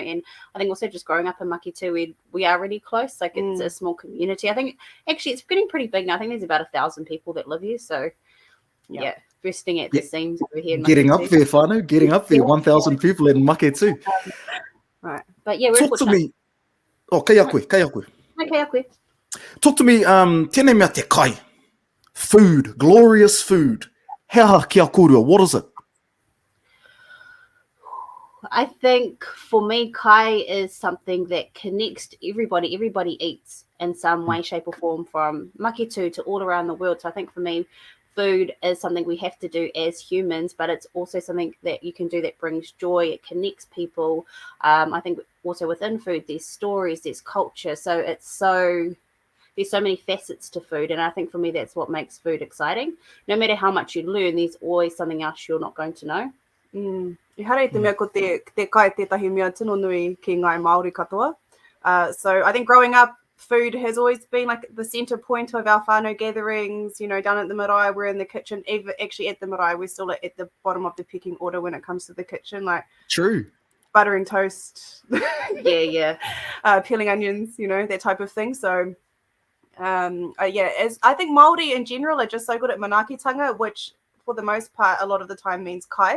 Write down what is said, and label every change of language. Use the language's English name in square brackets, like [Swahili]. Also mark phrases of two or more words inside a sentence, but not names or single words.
[English] And I think also just growing up in Maketū, we are really close. Like it's a small community. I think actually it's getting pretty big now. I think there's about 1,000 people that live here. So yeah. Bursting at the seams over here in Getting Maketū. up there, whānau, getting up there. 1,000 people in Maketū. Right. But yeah, we're Talk to me. Oh, [Māori] kei a koe. [English] Okay, okay. Talk to me, [Māori] tēnei mea te kai. [English] Food, glorious food. [Māori] He aha ki a kōrua, [English] what is it? I think for me, kai is something that connects everybody. Everybody eats in some way, shape or form from Maketū to all around the world. So I think for me, food is something we have to do as humans, but it's also something that you can do that brings joy. It connects people. I think also within food, there's stories, there's culture. So there's so many facets to food. And I think for me, that's what makes food exciting. No matter how much you learn, there's always something else you're not going to know. [Māori] I hara te mea ko te kai tētahi mea tino nui ki ngai Māori katoa. [English] So I think growing up, food has always been like the center point of our whānau gatherings, down at the marae, we're in the kitchen. Actually at the marae, we're still at the bottom of the pecking order when it comes to the kitchen, like True. buttering toast, Yeah. peeling onions, that type of thing. So as I think Māori in general are just so good at manaakitanga, which for the most part, a lot of the time means kai.